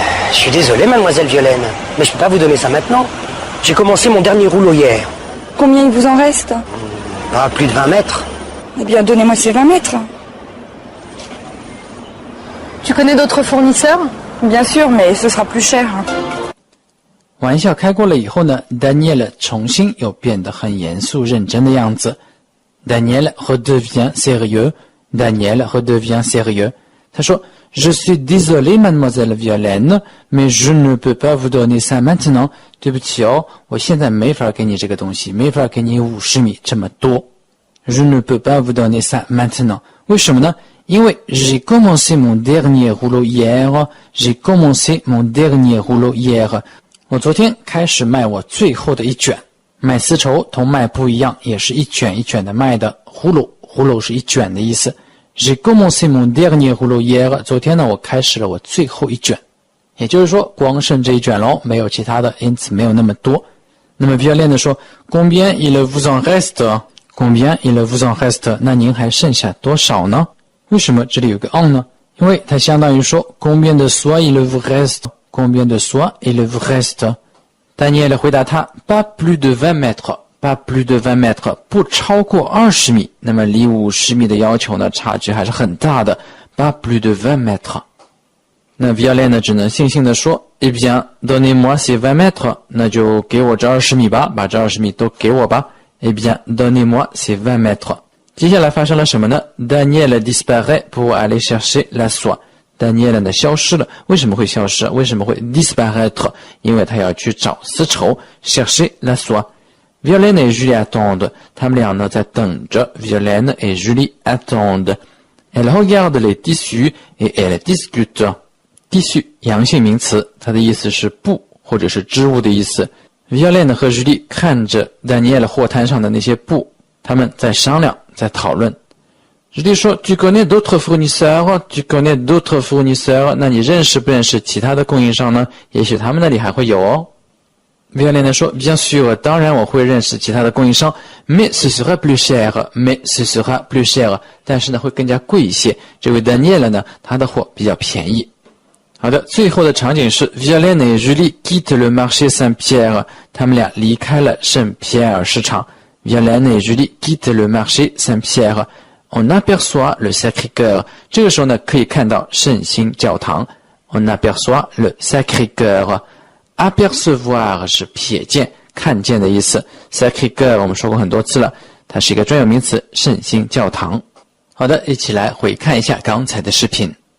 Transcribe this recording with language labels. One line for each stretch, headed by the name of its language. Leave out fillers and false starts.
French: Je suis désolé, mademoiselle Violaine, mais je peux pas vous donner ça maintenant. J'ai commencé mon dernier rouleau hier. Combien il vous en reste? Pas plus de 20 mètres. Eh bien, donnez-moi ces 20 mètres. Tu connais d'autres fournisseurs? Bien sûr, mais ce sera plus cher.
Chinese: 玩笑开过了以后呢 ，Daniel 重新又变得很严肃认真的样子。
French: Daniel redevient sérieux. Daniel redevient sérieux.
Chinese: 他说
French: Je suis désolé, mademoiselle Violaine, mais je ne peux pas vous donner ça maintenant.
Chinese: 对不起哦，我现在没法给你这个东西，没法给你50米这么多。
French: Je ne peux pas vous donner ça maintenant.
Chinese: 为什么呢？因为
French: j'ai commencé mon dernier rouleau hier. J'ai commencé mon dernier rouleau hier.
Chinese: 我昨天开始卖我最后的一卷。卖丝绸同卖布一样，也是一卷一卷的卖的。 rouleau 是一卷的意思。
French: J'ai commencé mon dernier rouleau hier.
Chinese: 昨天呢，我开始了我最后一卷。也就是说，光剩这一卷喽，没有其他的，因此没有那么多。那么比较练的说
French: ，Combien il vous en reste? Combien il vous en reste?
Chinese: 那您还剩下多少呢？为什么这里有个 on 呢？因为它相当于说
French: Combien de soie il vous reste? Combien de soie il vous reste? Daniel
Chinese: 回答他
French: Pas plus de 20 mètres. Pas plus de 20 mètres.
Chinese: 不超过20米。那么离50米的要求呢，差距还是很大的。
French: Pas plus de 20 mètres. 那 Violaine 呢，
Chinese: 只能悻悻地说
French: Eh bien, donnez-moi ces 20 mètres.
Chinese: 那就给我这20米吧，把这20米都给我吧。
French: Eh bien, donnez-moi ces 20 mètres.
Chinese: 接下来发生了什么呢
French: ？Daniel disparaît pour aller chercher la soie.
Chinese: Daniel 呢消失了，为什么会消失？为什么会 disparaître？因为他要去找丝绸
French: ，chercher la soie。Violaine et Julie attendent.
Chinese: 他们俩呢在等着
French: Violaine et Julie attendent. Elles regardent les tissus et elles discutent.
Chinese: tissu 阳性名词，它的意思是布或者是织物的意思。 Violaine 和 Julie 看着 Daniel 货摊上的那些布，他们在商量，在讨论。
French: Julie
Chinese: 说
French: Tu connais d'autres fournisseurs? Tu connais d'autres fournisseurs?
Chinese: 那你认识不认识其他的供应商呢？也许他们那里还会有哦。
French: Violaine 说 Bien sûr,
Chinese: 当然我会认识其他的供应商
French: Mais ce sera plus cher, mais ce sera plus cher.
Chinese: 但是呢会更加贵一些。这位 Daniel 呢，他的货比较便宜。好的，最后的场景是
French: Violaine et Julie quittent le marché Saint-Pierre.
Chinese: 他们俩离开了圣皮埃尔市场。
French: Violaine et Julie quittent le marché Saint-Pierre.On aperçoit le Sacré-Cœur.
Chinese: 这个时候呢，可以看到圣心教堂。
French: On aperçoit le Sacré-Cœur.
Chinese: Apercevoir 是瞥见、看见的意思。 Sacré-Cœur 我们说过很多次了，它是一个专有名词，圣心教堂。好的，一起来回看一下刚才的视频。